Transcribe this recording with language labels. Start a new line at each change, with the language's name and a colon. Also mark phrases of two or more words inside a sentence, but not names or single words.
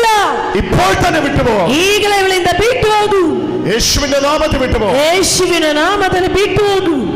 Malayalam: ഇപ്പോൾ തന്നെ വിട്ടുപോകും.
Kannada: ಈಗಲೇ ಇವಳಿಂದ ಬಿಟ್ಟು ಹೋಗು.
Malayalam: യേശുവിന്റെ നാമത്തിൽ വിട്ടുപോകും.
Kannada: ಯೇಸುವಿನ ನಾಮದಲ್ಲಿ ಬಿಟ್ಟು ಹೋಗು.